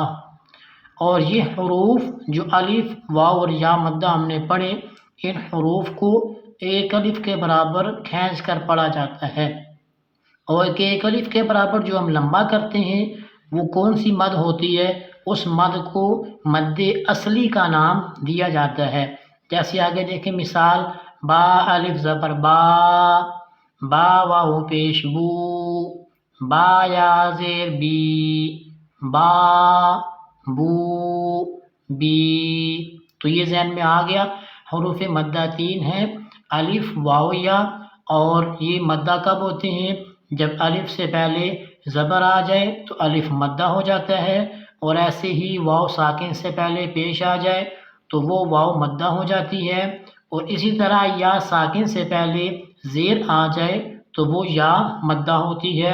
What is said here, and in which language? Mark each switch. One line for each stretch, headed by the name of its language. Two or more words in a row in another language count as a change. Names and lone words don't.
Urdu: اور یہ حروف جو الف، واو اور یا مدہ ہم نے پڑھے، ان حروف کو ایک الف کے برابر کھینچ کر پڑھا جاتا ہے۔ اور ایک الف کے برابر جو ہم لمبا کرتے ہیں وہ کون سی مد ہوتی ہے؟ اس مد کو مد اصلی کا نام دیا جاتا ہے۔ جیسے آگے دیکھیں مثال، با الف زبر با، با واو پیش بو، با یا زیر بی، با بو بی۔ تو یہ ذہن میں آ گیا۔ حروف مدہ 3 ہیں، الف، واو، یا، اور یہ مدہ کب ہوتے ہیں؟ جب الف سے پہلے زبر آ جائے تو الف مدہ ہو جاتا ہے، اور ایسے ہی واو ساکن سے پہلے پیش آ جائے تو وہ واو مدہ ہو جاتی ہے، اور اسی طرح یا ساکن سے پہلے زیر آ جائے تو وہ یا مدہ ہوتی ہے۔